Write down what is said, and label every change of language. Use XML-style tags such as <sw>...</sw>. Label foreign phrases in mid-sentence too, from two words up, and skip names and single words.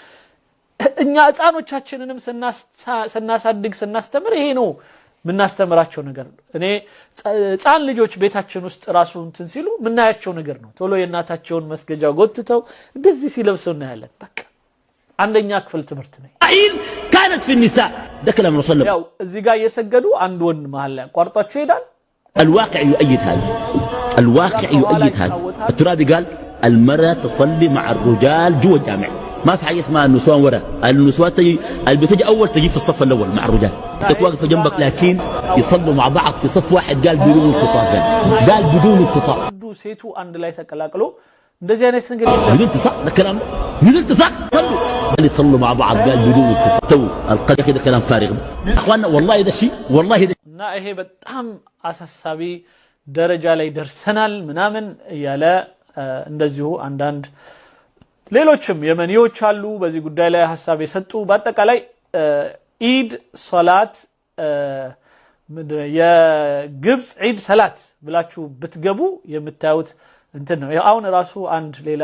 <am>እኛ ህፃኖቻችንንም ስናሳድግ ስናስተምር ይሄ ነው ምናስተምራቸው ነገር እኔ ህፃን ልጆች ቤታችን ውስጥ ራሱ እንትን ሲሉ ምናያቸው ነገር ነው ቶሎ የናታቸውን መስገጃ ጎትተው እንደዚህ ሲለብሰው እናያለን በቃ አንደኛ ክፍል ትምህርት ነው</am> <ar>كانت في النساء ده كلام رسول الله</ar> <am>ያው እዚህ ጋር እየሰገዱ አንድ ወንድ መሃል ላይ አቋርጧቸው ይሄዳል</am> <ar>الواقع يؤيد هذا الواقع يؤيد هذا الترابي قال المرأة تصلي مع الرجال جوا الجامع ما في حاجه اسمها النسوان ورا النسوان بتجي اول تجي في الصف الاول مع الرجال انت واقف جنبك لكن يصلوا مع بعض في صف واحد قال بدون انفصال قال بدون انفصال</ar> <am>ሴቱ አንድ ላይ ተቀላቅሎ እንደዚህ አይነት ነገር የለም</am> <ar>بدون انفصال ده كلام بدون انفصال صلوا قال يصلوا مع بعض قال بدون انفصال تو القضيه كده كلام فارغ اخواننا والله ده شيء والله ده</ar> <am>እና ይሄ በጣም አሳሳቢ ደረጃ ላይ ደርሰናል ምናምን ያለ እንደዚሁ አንዳንድ ሌሎችም የመኒዎች አሉ በዚህ ጉዳይ ላይ ሐሳብ የሰጡ በአጠቃላይ ኢድ ሶላት የግብጽ ኢድ ሰላት ብላችሁ ብትገቡ የምታዩት እንትን ነው አሁን ራሱ አንድ ሌላ</am>